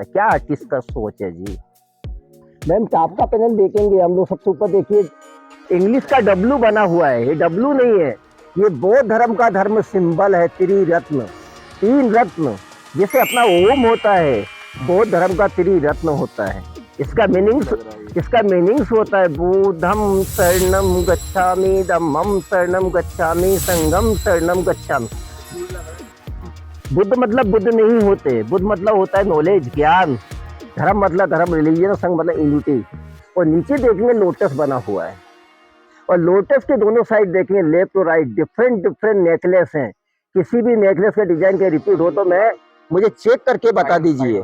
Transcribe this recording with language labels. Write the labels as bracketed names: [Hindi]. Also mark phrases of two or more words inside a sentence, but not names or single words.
[Hindi] क्या आर्टिस्ट का सोच है जी। मैम टॉप का पैनल देखेंगे हम लोग, सबसे ऊपर देखिए इंग्लिश का डब्लू बना हुआ है। ये डब्लू नहीं है, ये बौद्ध धर्म का धर्म सिंबल है, त्रिरत्न, तीन रत्न, जैसे अपना ओम होता है, बौद्ध धर्म का त्रिरत्न होता है। इसका मीनिंग्स होता है [Pali] बुद्धम शरणम गच्छामि, धम्मम शरणम गच्छामि, संघम शरणम गच्छामि। [Hindi] बुद्ध मतलब बुद्ध नहीं होते, बुद्ध मतलब होता है नॉलेज, ज्ञान। धर्म मतलब धर्म, रिलीजन, संघ मतलब यूनिटी। और नीचे देखेंगे लोटस बना हुआ है, और लोटस के दोनों साइड देखेंगे लेफ्ट और राइट [English] different necklace [Hindi] हैं। किसी भी नेकलेस का डिजाइन का रिपीट हो तो मुझे चेक करके बता दीजिए।